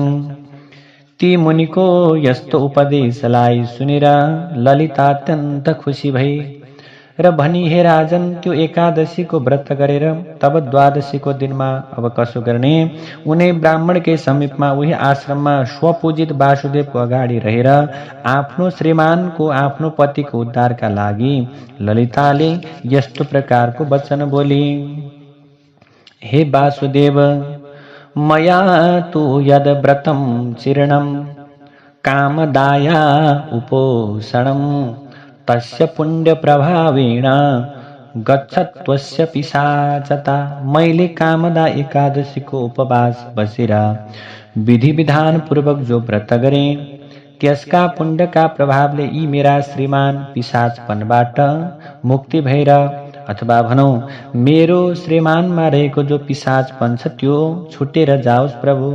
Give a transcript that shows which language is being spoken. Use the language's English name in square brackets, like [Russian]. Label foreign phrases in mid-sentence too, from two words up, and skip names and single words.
[Nepali] ती मुनिको यस्तो उपदेशलाई सुनेर ललिता अत्यन्त खुसी भई र भनी, हे राजन, त्यो एकादशीको व्रत गरेर तब द्वादशीको दिनमा अब कसो गर्ने। उनै ब्राह्मणकै समीपमा उही आश्रममा स्वपूजित वासुदेवको अगाडि रहेर आफ्नो श्रीमानको आफ्नो पतिको उद्धारका लागि ललिताले यस्तो प्रकारको वचन बोली, [Sanskrit] हे वासुदेव, मया तु यद व्रतं चिरणं कामदाया उपोषणं तस्य पुण्य प्रभावेण गच्छत्वस्य पिशाचता। [Nepali] मैले कामदा एकादशीको उपवास बसेर विधि विधान पूर्वक जो व्रत गरे त्यसका पुण्यका प्रभावले यी मेरा श्रीमान पिशाचपनबाट मुक्ति भएर, अथवा भनौं मेरो श्रीमानमा रहेको जो पिशाचपन छ त्यो छुटेर जाओस् प्रभु।